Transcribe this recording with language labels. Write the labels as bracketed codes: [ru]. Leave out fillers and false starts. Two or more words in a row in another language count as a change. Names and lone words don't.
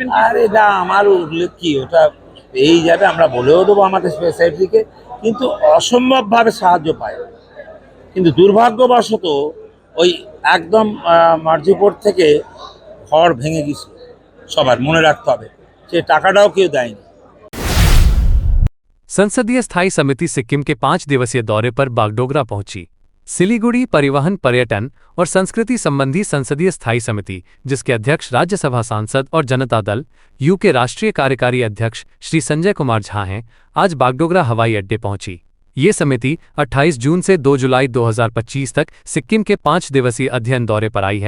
[bn] আরে না, আমার উল্লেখ কি, ওটা পেয়েই যাবে, আমরা বলেও দেবো আমাদের স্পেশালিটিকে, কিন্তু অসম্ভবভাবে সাহায্য পায়। কিন্তু দুর্ভাগ্যবশত ওই একদম মার্জিপুর থেকে ঘর ভেঙে গেছে, সবার মনে রাখতে হবে, সে টাকাটাও কেউ দেয়নি। [hi] संसदीय स्थायी समिति सिक्किम के 5 दिवसीय दौरे पर बागडोगरा पहुंची। सिलीगुड़ी परिवहन, पर्यटन और संस्कृति संबंधी संसदीय स्थायी समिति, जिसके अध्यक्ष राज्यसभा सांसद और जनता दल यू के राष्ट्रीय कार्यकारी अध्यक्ष श्री संजय कुमार झा हैं, आज बागडोगरा हवाई अड्डे पहुंची। ये समिति 28 जून से 2 जुलाई 2025 तक सिक्किम के 5 दिवसीय अध्ययन दौरे पर आई है।